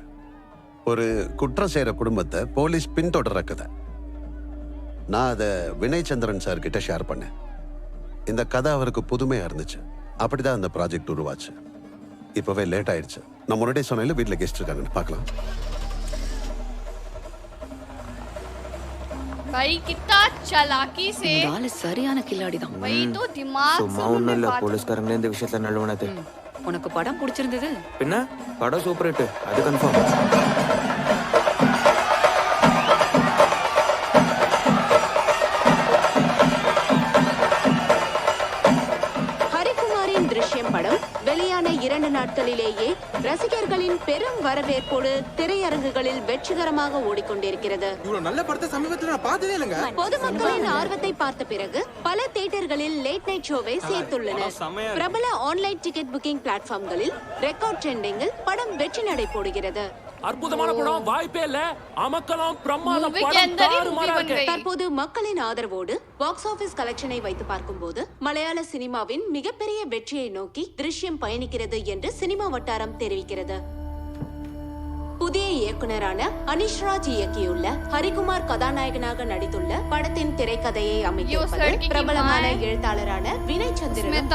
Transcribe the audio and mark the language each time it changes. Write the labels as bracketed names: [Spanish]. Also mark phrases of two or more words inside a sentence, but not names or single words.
[Tamil] ஒரு குற்றம் செய்யற குடும்பத்தை போலீஸ் பின்தொடர்ற கதை. நான் அதை வினய் சந்திரன் சார் கிட்ட ஷேர் பண்ணேன். இந்த கதை அவருக்கு புதுமையா இருந்துச்சு. அப்படிதான் அந்த ப்ராஜெக்ட் உருவாச்சு. இப்பவே லேட் ஆயிடுச்சு. நான் முன்னாடியே சொன்னேன் வீட்டில் கெஸ்ட் இருக்காங்கன்னு. பார்க்கலாம். [Hindi] भाई कितना चालाकी से [Tamil] இந்த ஆளு சரியான கில்லாடி தான். [Hindi] वही तो दिमाग [Tamil] சும்மா [Hindi] से [Tamil] ஒன்றும் [Hindi] उन्होंने [Tamil] இல்லை, [Hindi] बात [Tamil] போலீஸ்காரங்களே இந்த விஷயத்துல நல்லவனது. உனக்கு படம் பிடிச்சிருந்தது? பின்ன படம் [English] super hit, [Tamil] அது கன்ஃபார்ம். ஹரிகுமாரின் திருஷ்யம் படம் வெளியான 2 நாட்களிலேயே ரசிகர்களின் பெரும் வரவேற்போடு திரையரங்குகளில் வெற்றிகரமாக ஓடிக்கொண்டிருக்கிறது. இவ்வளவு நல்ல படத்தை சமீபத்துல நான் பார்த்ததே இல்லைங்க. பொதுமக்களின் ஆர்வத்தை பார்த்த பிறகு பல தியேட்டர்களில் [English] late night [Tamil] ஷோவை சேர்த்துள்ளனர். பிரபல [English] online ticket booking [Tamil] பிளாட்ஃபார்ம்களில் ரெக்கார்ட் ட்ரெண்டிங்கில் படம் வெற்றி நடை போடுகிறது. அற்புதமான படம், வாய்ப்பே இல்ல. அமக்கலம் பிரமாத [Hindi] मूवी के [Tamil] படம், [Hindi] अंदर ही [Tamil] தாறுமாறா [Hindi] मूवी बन [Tamil] இருக்கு. [Hindi] गई. [Tamil] தற்போது மக்களின் ஆதரவோடு [English] box office [Tamil] கலெக்ஷனை வைத்து பார்க்கும்போது மலையாள சினிமாவின் மிகப்பெரிய வெற்றியை நோக்கி திருஷ்யம் பயணிக்கிறது என்று சினிமா வட்டாரம் தெரிவிக்கிறது. புதிய இயக்குனரான அனிஷ்ராஜ் இயக்கியுள்ள ஹரிகுமார் கதாநாயகனாக நடித்துள்ள படத்தின் திரைக்கதையை அமைத்திருப்பது பிரபலமான எழுத்தாளரான வினய் சந்திரன்.